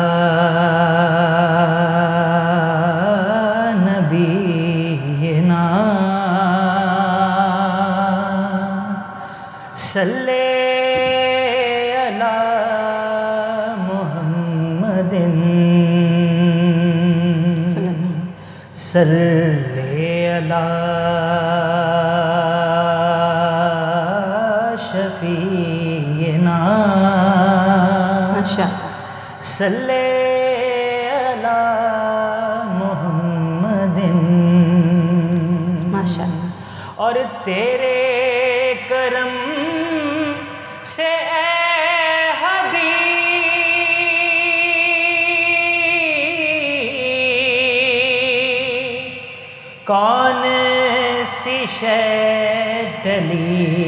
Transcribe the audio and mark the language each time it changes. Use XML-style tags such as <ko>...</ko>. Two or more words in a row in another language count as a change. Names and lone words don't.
<ar>نبينا صل على محمد صل على شفيعنا صل على محمد ما شاء الله.</ar> <ur>اور تیرے کرم سے اے حبیب کون سی شے ٹلی</ur>